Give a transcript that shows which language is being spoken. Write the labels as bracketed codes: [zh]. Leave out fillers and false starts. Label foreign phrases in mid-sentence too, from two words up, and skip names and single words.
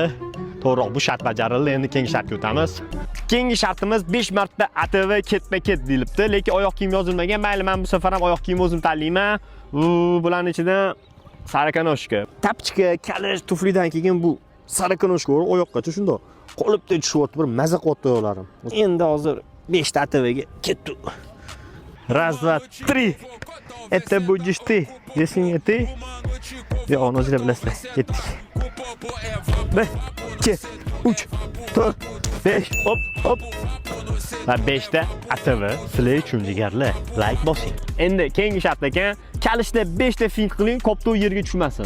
[uz] To'g'ri, bu shart bajarildi. Endi keyingi shartga o'tamiz. Keyingi shartimiz 5 marta ATV ketma-ket deyilibdi, lekin oyoq kiyim yozilmagan. Mayli, men bu safar ham oyoq kiyim o'zim tanlayman. Bularning ichidan sarakanoshka, tapchika, kalish, tuflidan keyin bu sarakanoshka oyoqqacha shundoq qolibda tushyapti, bir maza qilyapti oyoqlarim. Endi hozir 5 ta ATVga ketdi. 1, 2, 3. [ru] Это будешь ты, если не ты. [uz] Ya onu o'zinglar bilasizlar. Ketdik. 1, 2, 3, 4, 5. Hop. Va 5 ta ATV sizlar uchun jigarlar. Like bosing. Endi keyingi shart ekan, kalishda 5 ta fint qiling, kopto yerga tushmasin.